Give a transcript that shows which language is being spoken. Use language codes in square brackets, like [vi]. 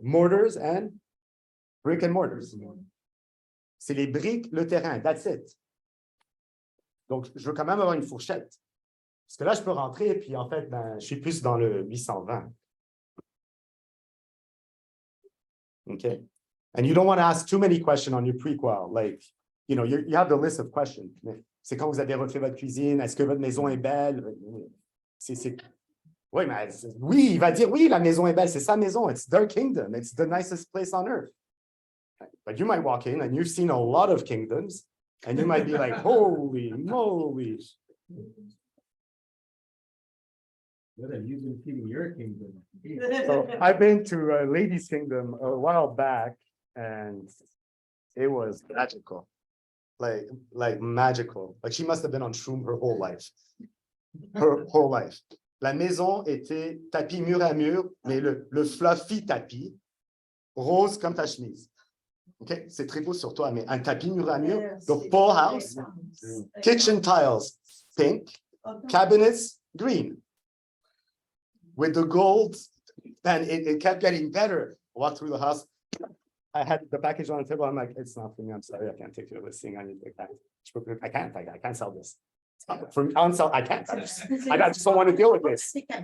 [en] Mortars and brick and mortars. [fr] C'est les briques, le terrain. [en] That's it. [fr] Donc, je veux quand même avoir une fourchette. Parce que là, je peux rentrer et puis en fait, ben, je suis plus dans le 820. [en] Okay. And you don't want to ask too many questions on your pre-qual. Like, you know, you have the list of questions. [fr] C'est quand vous avez refait votre cuisine, est-ce que votre maison est belle? Oui, mais oui, il va dire oui, la maison est belle, c'est sa maison. [en] It's their kingdom. It's the nicest place on earth. But you might walk in and you've seen a lot of kingdoms and you might be like, holy moly. What have you been feeding your kingdom? So I've been to a lady's kingdom a while back and it was magical. Like magical. Like she must have been on shroom her whole life. Her whole life. [fr] La maison était tapis mur à mur, mais le fluffy tapis, rose comme ta chemise. OK? C'est très beau sur toi, mais un tapis mur à mur, [en] the full house, kitchen tiles, pink, cabinets, green. With the gold, and it kept getting better. Walked through the house. I had the package on the table. I'm like, it's not for me. I'm sorry. I can't take your listing. I need to take that. I can't sell this. For me, I can't. I just don't want to deal with this.